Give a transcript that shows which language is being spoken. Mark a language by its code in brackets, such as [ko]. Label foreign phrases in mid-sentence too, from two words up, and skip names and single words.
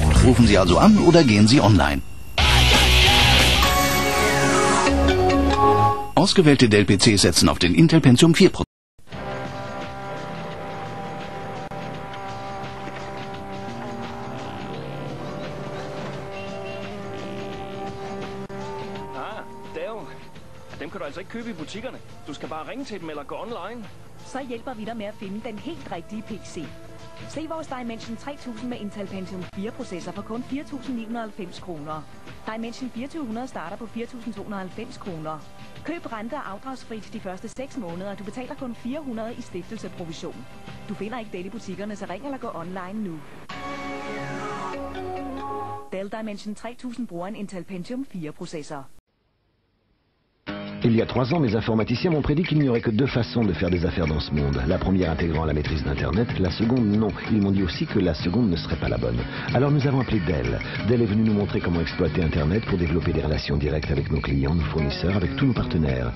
[de] Rufen Sie also an oder gehen Sie online. Ausgewählte Dell PCs setzen auf den Intel Pentium 4 Prozessor. Dell. [da] Dem kan du altså ikke købe i butikkerne. Du skal bare ringe til dem eller gå online. Så hjælper vi dig med at finde den helt rigtige PC. Se vores Dimension 3000 med Intel Pentium 4 processor for kun 4.990 kroner. Dimension 2400 starter på 4.290 kroner. Køb rente- og afdragsfrit de første 6 måneder. Du betaler kun 400 i stiftelseprovision. Du finder ikke Dell i butikkerne, så ring eller gå online nu. Dell Dimension 3000 bruger en Intel Pentium 4 processor. [fr] Il y a 3 ans, mes informaticiens m'ont prédit qu'il n'y aurait que 2 façons de faire des affaires dans ce monde. La première intégrant la maîtrise d'Internet, la seconde non. Ils m'ont dit aussi que la seconde ne serait pas la bonne. Alors nous avons appelé Dell. Dell est venu nous montrer comment exploiter Internet pour développer des relations directes avec nos clients, nos fournisseurs, avec tous nos partenaires.